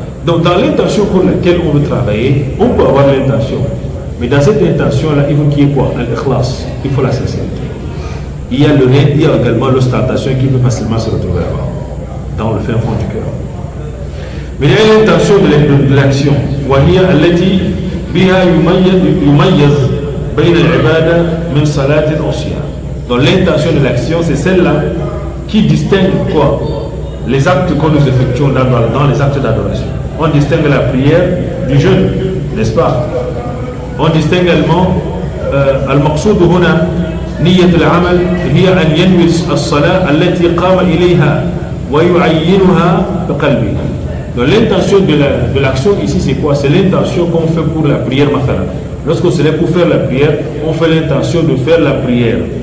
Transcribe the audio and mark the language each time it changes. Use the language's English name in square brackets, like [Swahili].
[French] Donc, dans l'intention pour laquelle on veut travailler, on peut avoir l'intention. Mais dans cette intention-là, il faut qu'il y ait quoi? Al-ikhlas. Il faut la sincérité. Il y a également l'ostentation qui peut facilement se retrouver là-bas, dans le fin fond du cœur. Mais il y a l'intention de l'action. [Arabic] وهي التي بها يميز بين العبادة من صلاة أو صيام. [French] Donc l'intention de l'action, c'est celle-là qui distingue quoi? Les actes que nous effectuons dans les actes d'adoration. On distingue la prière du jeûne, n'est-ce pas? On distingue également [Arabic] المقصود هنا نية العمل هي أن ينوي الصلاة التي قام إليها ويعينها بقلبه. [French] Donc l'intention de l'action ici c'est quoi? C'est l'intention qu'on fait pour la prière مثلا. Lorsqu'on se lève pour faire la prière, on fait l'intention de faire la prière.